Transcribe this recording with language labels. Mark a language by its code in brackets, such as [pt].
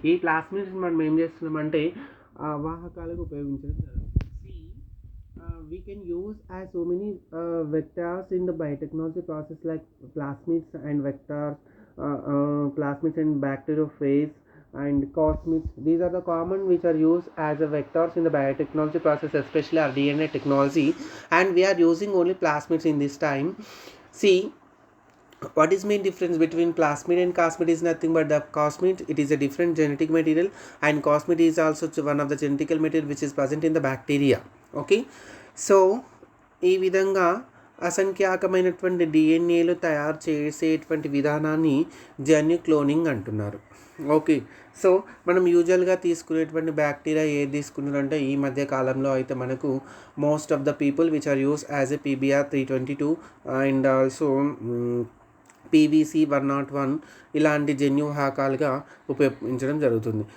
[te] ఈ ప్లాస్మిడ్స్ మనం ఏం చేస్తున్నామంటే వాహకాలకు ఉపయోగించడం జరుగుతుంది. [en] We can use as so many vectors in the biotechnology process like plasmids and vectors, plasmids and bacteriophage and cosmids. These are the common which are used as a vectors in the biotechnology process, especially our DNA technology, and we are using only plasmids in this time. See, what is main difference between plasmid and cosmid is nothing but the cosmid, it is a different genetic material, and cosmid is also one of the genetical material which is present in the bacteria. Okay, [te] so ఈ విధంగా అసంఖ్యాకమైనటువంటి డిఎన్ఏలు తయారు చేసేటువంటి విధానాన్ని జన్యు cloning అంటున్నారు. Okay. So మనం యూజువల్గా తీసుకునేటువంటి బ్యాక్టీరియా ఏది తీసుకున్నారంటే ఈ మధ్య కాలంలో అయితే మనకు [en] most of the people which are use as a [te] PBR322 and also PVC101 ఇలాంటి జన్యువాహకాలుగా ఉపయోగించడం జరుగుతుంది.